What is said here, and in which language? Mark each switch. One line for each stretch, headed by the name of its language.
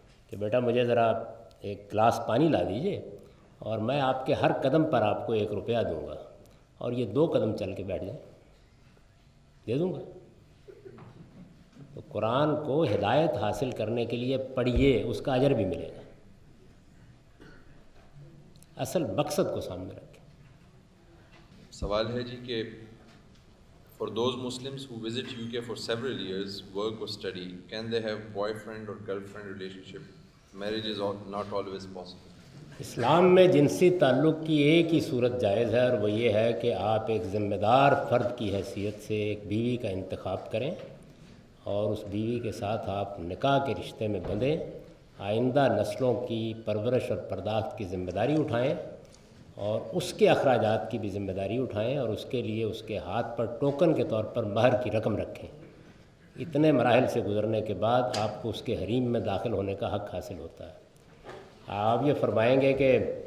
Urdu: کہ بیٹا مجھے ذرا ایک گلاس پانی لا دیجئے اور میں آپ کے ہر قدم پر آپ کو 1 روپیہ دوں گا، اور یہ 2 قدم چل کے بیٹھ جائیں، دے دوں گا۔ تو قرآن کو ہدایت حاصل کرنے کے لیے پڑھیے، اس کا اجر بھی ملے گا۔ اصل مقصد کو سامنے رکھیں۔ سوال ہے جی کہ
English: for those Muslims who visit UK for several years, work or study, can they have boyfriend or girlfriend relationship? Marriage is not always possible.
Urdu: اسلام میں جنسی تعلق کی ایک ہی صورت جائز ہے، اور وہ یہ ہے کہ آپ ایک ذمہ دار فرد کی حیثیت سے ایک بیوی کا انتخاب کریں اور اس بیوی کے ساتھ آپ نکاح کے رشتے میں بندھیں، آئندہ نسلوں کی پرورش اور پرداخت کی ذمہ داری اٹھائیں، اور اس کے اخراجات کی بھی ذمہ داری اٹھائیں، اور اس کے لیے اس کے ہاتھ پر ٹوکن کے طور پر مہر کی رقم رکھیں۔ اتنے مراحل سے گزرنے کے بعد آپ کو اس کے حریم میں داخل ہونے کا حق حاصل ہوتا ہے۔ آپ یہ فرمائیں گے کہ